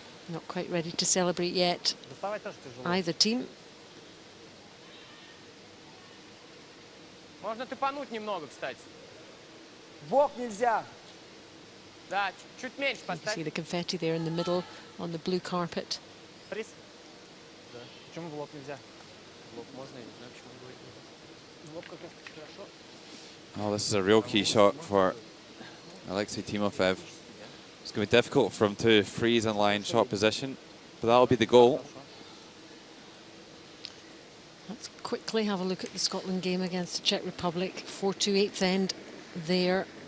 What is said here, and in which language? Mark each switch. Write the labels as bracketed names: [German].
[English] Not quite ready to celebrate yet, either team. [Russian] Можно тупануть немного, кстати. Бок нельзя. Да, чуть меньше [English] You can see the confetti there in the middle on the blue carpet. [Russian] Приз. Почему в лоб нельзя? В лоб можно, я не знаю, почему он говорит нельзя. В лоб как раз хорошо. [English] Oh, this is a real key shot for Alexei Timofev. It's going to be difficult for him to freeze and lie in shot position, but that'll be the goal. Let's quickly have a look at the Scotland game against the Czech Republic. 4-2 8th end there.